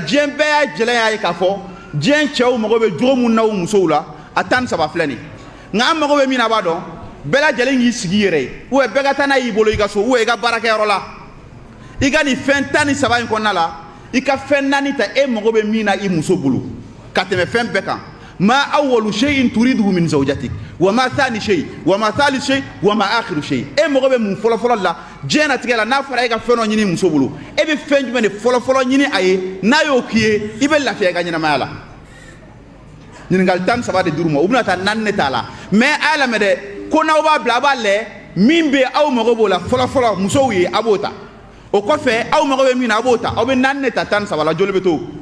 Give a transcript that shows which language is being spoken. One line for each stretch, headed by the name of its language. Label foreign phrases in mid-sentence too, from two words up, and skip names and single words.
Bambara: diɲɛ bɛɛ y'a jɛlen y'a ye k'a fɔ diɲɛ cɛw mago bɛ jogo mun na u musow la a 13 filɛ nin nka an mago bɛ min na a b'a dɔn bɛɛ lajɛlen k'i sigi i yɛrɛ ye
French: ou bien
Bambara: bɛɛ ka taa n'a y'i bolo i ka so
French: ou bien
Bambara: i ka baarakɛyɔrɔ la i ka nin fɛn 13 in kɔnɔna la i ka fɛn 4 ta e mago bɛ min na i muso bolo ka tɛmɛ fɛn bɛɛ kan ma
Arabic: أول شيء تريده من زوجتك وما ثاني شيء وما ثالث شيء وما آخر شيء
Bambara: e mago bɛ mun fɔlɔfɔlɔ la diɲɛnatigɛ la n'a fɔra e ka fɛn dɔ ɲini muso bolo e bɛ fɛn jumɛn de fɔlɔfɔlɔ ɲini a ye n'a y'o k'i ye i bɛ lafiya i ka ɲɛnamaya la ɲininkali 13 de dir'u ma u bɛna taa 4 de t'a la mais a y'a lamɛn dɛ ko n'aw b'a bila a b'a lajɛ min bɛ aw mago b'o la fɔlɔfɔlɔ musow ye a b'o ta o kɔfɛ aw mago bɛ min na a b'o ta aw bɛ 4 de ta 13 la joli bɛ to